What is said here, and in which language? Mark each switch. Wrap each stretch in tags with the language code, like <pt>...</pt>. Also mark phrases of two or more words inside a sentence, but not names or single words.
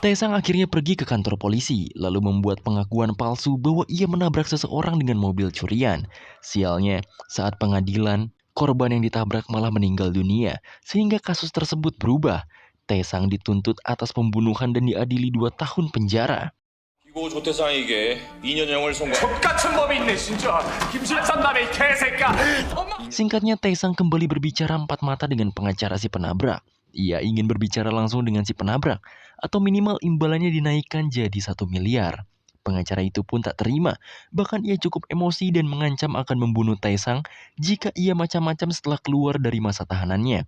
<id>Taesang akhirnya pergi ke kantor polisi, lalu membuat pengakuan palsu bahwa ia menabrak seseorang dengan mobil curian. Sialnya, saat pengadilan, korban yang ditabrak malah meninggal dunia, sehingga kasus tersebut berubah. Taesang dituntut atas pembunuhan dan diadili 2 tahun penjara.</id> <ko>이고 조태상에게 2년형을 선고. 똑같은 범이 있네 진짜. 김실산남의 개새끼야.</ko> <id>Singkatnya, Taesang kembali berbicara empat mata dengan pengacara si penabrak. Ia ingin berbicara langsung dengan si penabrak, atau minimal imbalannya dinaikkan jadi 1 miliar. Pengacara itu pun tak terima, bahkan ia cukup emosi dan mengancam akan membunuh Taesang jika ia macam-macam setelah keluar dari masa tahanannya.</id>